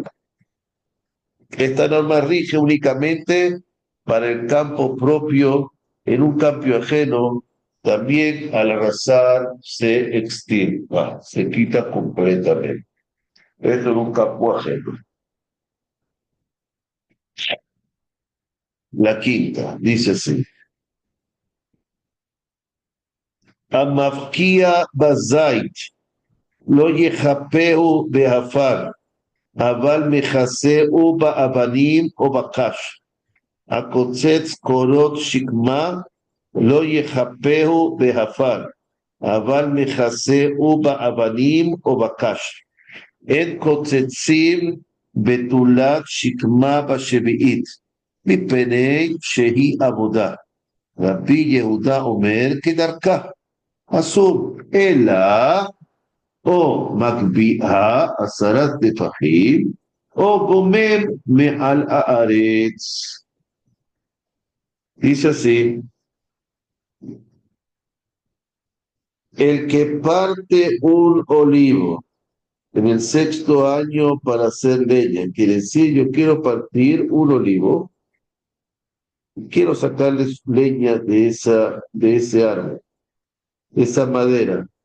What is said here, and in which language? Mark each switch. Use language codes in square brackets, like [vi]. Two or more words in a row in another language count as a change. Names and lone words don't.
[es] Esta norma rige únicamente para el campo propio. En un campo ajeno, también al arrasar se extirpa, se quita completamente. Esto en un campo ajeno. La quinta dice así: [he] המפקיע בזית, לא יחפהו בעפר, אבל מכסהו באבנים או בקש. הקוצץ קורות שקמה לא יחפהו בהפר, אבל מכסהו באבנים או בקש. אין קוצצים בתולת שקמה בשביעית, מפני שהיא עבודה. רבי יהודה אומר כדרכה, אסור, אלא או מגביהה 10 טפחים, או גומם מעל הארץ. [es] Dice así: el que parte un olivo en el 6º año para hacer leña, quiere decir, yo quiero partir un olivo, quiero sacarles leña de ese árbol, de esa madera.